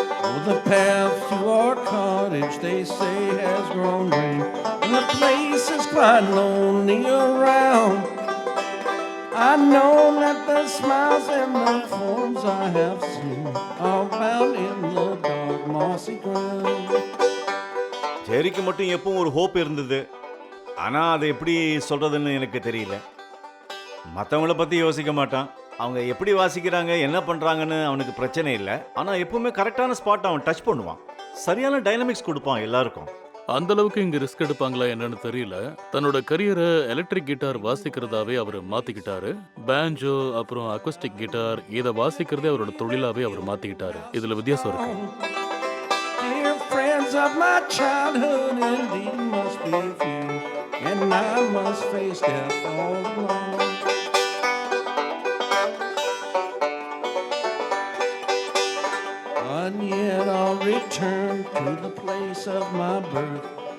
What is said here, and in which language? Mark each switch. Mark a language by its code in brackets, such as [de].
[en] Oh, the path to our cottage they say has grown green, and the place is quite lonely around. I know that the smiles and the forms I have seen are bound in the dark mossy ground. [ta] ஜெரிக்கு மட்டும் எப்பவும் ஒரு hope இருந்தது. ஆனா அதை எப்படி சொல்றதுன்னு எனக்கு தெரியல. மற்றவங்கள பத்தி யோசிக்க மாட்டான். அவங்க எப்படி வாசிக்கிறாங்க என்ன பண்றாங்கன்னு அவனுக்கு பிரச்சனை இல்லை. ஆனா எப்பவுமே கரெக்டான ஸ்பாட் அவன் டச் பண்ணுவான். சரியான டைனமிக்ஸ் கொடுப்பான் எல்லாருக்கும். அந்த அளவுக்கு இங்க ரிஸ்க் எடுப்பாங்களா என்னன்னு தெரியல. தன்னோட கரியரை எலக்ட்ரிக் கிட்டார் வாசிக்கிறதாவே அவர் மாத்திக்கிட்டாரு. பேஞ்சோ அப்புறம் அக்வஸ்டிக் கிட்டார் இதை வாசிக்கிறதே அவரோட தொழிலாவே அவர் மாத்திக்கிட்டாரு. இதுல வித்தியாசம் இருக்கு. [en] Dear friends of my childhood, indeed must be few, and I must face death all alone. And yet I'll return to the place of my birth.